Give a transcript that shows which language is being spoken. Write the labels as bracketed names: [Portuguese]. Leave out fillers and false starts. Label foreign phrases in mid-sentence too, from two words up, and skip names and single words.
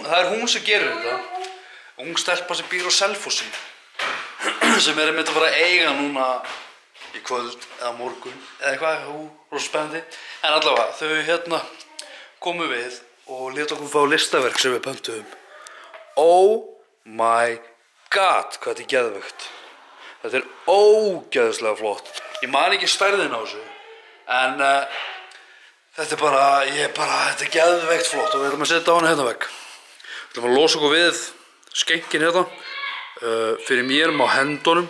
[Icelandic] Það er hún sem gerir þetta. Ung stelpa sem býr á Selfossi sem er einmitt að fara að eiga núna í kvöld eða morgun eða eitthvað, rosa spennandi. En allavega, þau hérna komu við og létu okkur fá listaverk sem við pöntuðum. [English] Oh my god, [Icelandic] hvað þetta er geðveikt. Þetta er ógeðslega flott. Ég man ekki stærðin á þessu. En þetta er bara, þetta er geðveikt flott og við ætlum að setja á hana hérna vegg. Við ætlum að losa okkur við skenkin hérna. Fyrir mér má hendunum.